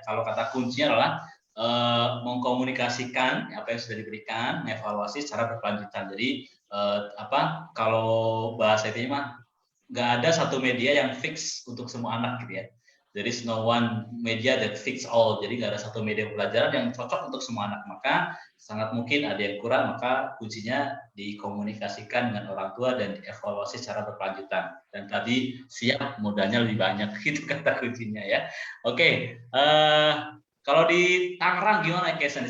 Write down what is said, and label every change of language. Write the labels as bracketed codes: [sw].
[id] Kalau kata kuncinya adalah mengkomunikasikan apa yang sudah diberikan, mengevaluasi secara berkelanjutan. Jadi kalau bahasa itu mah nggak ada satu media yang fix untuk semua anak gitu ya. [en] There is no one media that fits all. [id] Jadi nggak ada satu media pelajaran yang cocok untuk semua anak. Maka sangat mungkin ada yang kurang, maka kuncinya dikomunikasikan dengan orang tua dan dievaluasi secara berkelanjutan. Dan tadi siap modalnya lebih banyak, itu kata kuncinya ya. Oke, kalau di Tangerang gimana case-nya?